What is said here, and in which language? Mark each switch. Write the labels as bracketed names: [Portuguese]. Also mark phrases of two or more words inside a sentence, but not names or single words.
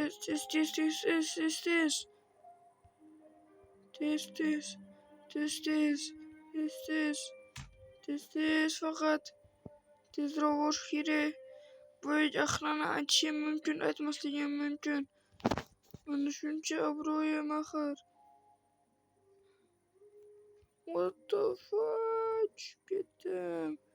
[Uzbek] Faqat tezroq borish kerak. Bu Ahrana aytishim mumkin, aytmasligim mumkin. Meni shuncha obro'yim axir. [English] What the fuck? [Uzbek] Ketdim.